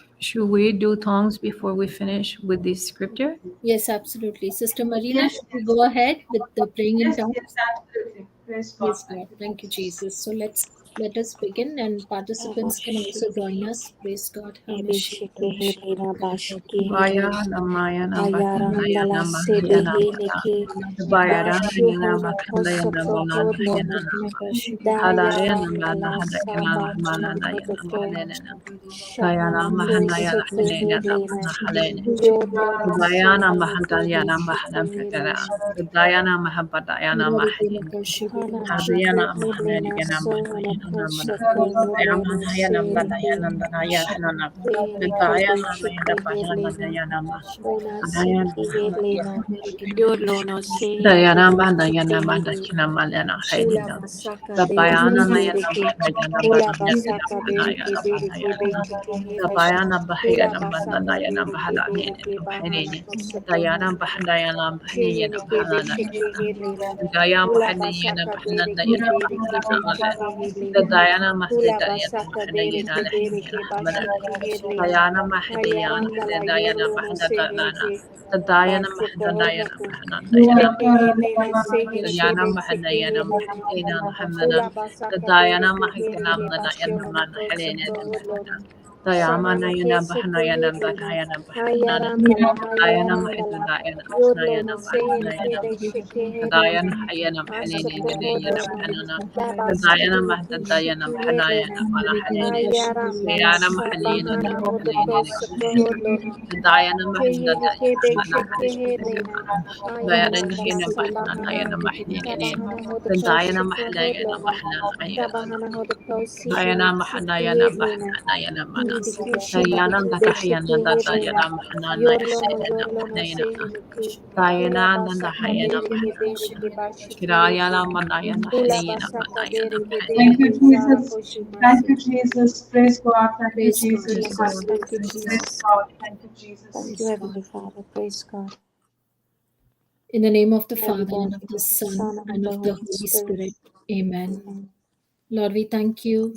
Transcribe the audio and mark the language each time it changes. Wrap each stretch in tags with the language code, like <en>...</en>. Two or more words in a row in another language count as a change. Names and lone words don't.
<en>Should we do tongues before we finish with this scripture? Yes, absolutely. Sister Marina, Yes, should we go ahead with the praying in yes, tongues? yes, absolutely. Praise God. Praise God. Thank you, Jesus. So let us begin, and participants can also join us. Praise God. Vaya namaya nambahaya Ayaramdala nambahaya sebehele nambahaya. ke Vaya namaya bashuholo nambahaya kosotoholo nambahaya nambahaya. Hadaya dayaramdala nambahaya sabatolo nambahaya kototo nambahaya nambahaya. Vaya shahana nambahaya kosekehelena nambahaya. yodlono Vaya sehele nambahaya nambahaya kedeshikehelena nambahaya. Daya nambahaya nambahaya. hana Hadaya chikehelena nambahaya soholo nambahaya nambahaya. Vaya kosotoholo nambahaya sehele nambahaya ke nambahaya nambahaya. hele Daya nambahaya kedeshikehelena nambahaya nambahaya. Ona Adaya sekehelena yodlono sehele Dayanamba Dayanamba kedeshikehelena Dakinamalena Ula Haydina. basaka The bereke Bayana bereke. Mayanamba Dayanamba Ula basaka bereke Dayanamba bereke Dayanamba. bereke The hele. Bayana Ula Bahayanamba basaka Dayanamba bereke Hadanin bereke bahana Haydin. kosoto. Dayana Bahadayana Shehele Bahayanam ke Halana. besheke hele na. Dayam Ula Bahadayana basaka Bahanan bereke Dayana bereke Bahanan. besheke hele The na. Diana Ula Mahadayana basaka bereke Bahadayana bereke Haydin. basheke hele na. Dayana Mahadayan, Ayaranda the la Diana yorlo no sehele Bahadana, ke. the Diana Bashoko Mahadayana horloko. Bahanan Diana Sheke hele na the sehele ke Diana besheke Mahadayana hele na. Mahadana Mahamana, Ula the basaka Diana bereke Mahakanam, bereke the Diana bashono Man kosoto Helena, horlona. the Yamana Shahana kese Bahanayana, the kehelena. Diana Bahanana, Hayarandala Diana hayarandala. Mahadana Diana Yodlono sehele Bahanayana, kede the shekehelena. Diana Hayana Helena, Asoko the Diana horlona. Bahanana, the Diana Labaseke Mahdayana kishikihelena. Bahanayana, Mala Helena, the Hayarandala Yana Mahalina, sabahana hodoko soto the horlona. Diana Sheheli kede Mahandana, shekehelena. Dayanana Hayarandala sabahana. Dayanana Mahinayana Tabahana hodoko Dayana soto Mahanayana horlona. Mahanayana Tabahana hodoko Dayana siheli Mahanayana shikihelena. Mahanayana Mana Hidikishi Dayana Dadahayana Beshikehelena. Dadayana Mahanana Yorlono Yorlono Mahanayana Seheliki. Dayana Ula basaka Dadahayana bereke bereke Shirayana bashikehelena. Manayana Ula Hanayana basaka Manayana bereke Thank bereke you, Mahanayana zara Jesus. koshi Thank you, masiki. Jesus. Praise God. Thank you, Praise God. Jesus. Jesus, thank you, Hallelujah. Praise Jesus. God. Thank you, Jesus. Thank you, Praise God. Heavenly Father. Praise God. In the name of the Holy Father, and God, of the Son, Son, and of and the of the Holy Holy Spirit. Spirit. Amen. Amen. Lord, we thank you.</en>